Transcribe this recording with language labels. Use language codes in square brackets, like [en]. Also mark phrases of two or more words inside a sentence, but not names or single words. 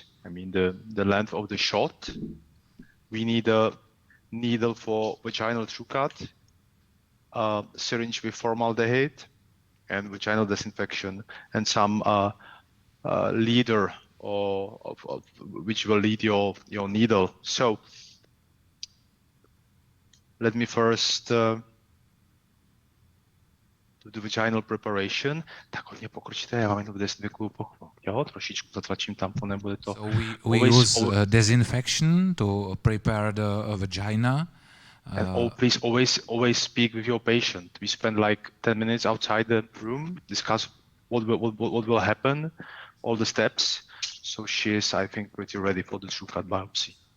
[en] I mean the length of the shot. We need a needle for vaginal TrueCut, a syringe with formaldehyde and vaginal disinfection, and some leader which will lead your needle. So let me first do the vaginal preparation. [cs] Tak hodně pokročíte, já vám jenom dezinfikuju jo, trošičku zatlačím tamponem, bude to. [en] So we use disinfection to prepare the vagina. And please always speak with your patient. We spend like 10 minutes outside the room, discuss what will happen, all the steps. So she is, I think, pretty ready for the TrueCut biopsy.